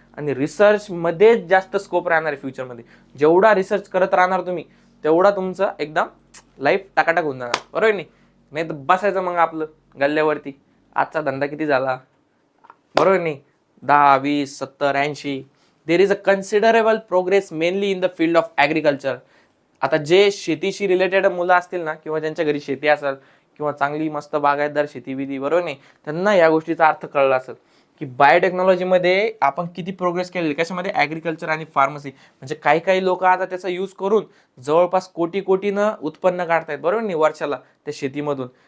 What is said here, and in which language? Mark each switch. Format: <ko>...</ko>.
<mr>आणि रिसर्चमध्येच जास्त स्कोप राहणार आहे फ्युचरमध्ये. जेवढा रिसर्च करत राहणार तुम्ही तेवढा तुमचं एकदम लाईफ टाकाटाक होऊन जाणार, बरोबर नाही. नाही तर बसायचं मग आपलं गल्ल्यावरती. आजचा धंदा किती झाला, बरोबर नाही, 10, 20, 70, 80.</mr> <en>There is a considerable progress mainly in the field of agriculture.</en> <mr>आता जे शेतीशी रिलेटेड मुलं असतील ना किंवा ज्यांच्या घरी शेती असेल किंवा चांगली मस्त बागायतदार शेती विधी, बरोबर नाही, त्यांना या गोष्टीचा अर्थ कळला असेल की बायोटेक्नॉलॉजीमध्ये आपण किती प्रोग्रेस केलेली. कशामध्ये? ॲग्रिकल्चर आणि फार्मसी. म्हणजे काही काही लोक आता त्याचा यूज करून जवळपास कोटी कोटीनं उत्पन्न काढतायत, बरोबर नाही, वर्षाला त्या शेतीमधून.</mr>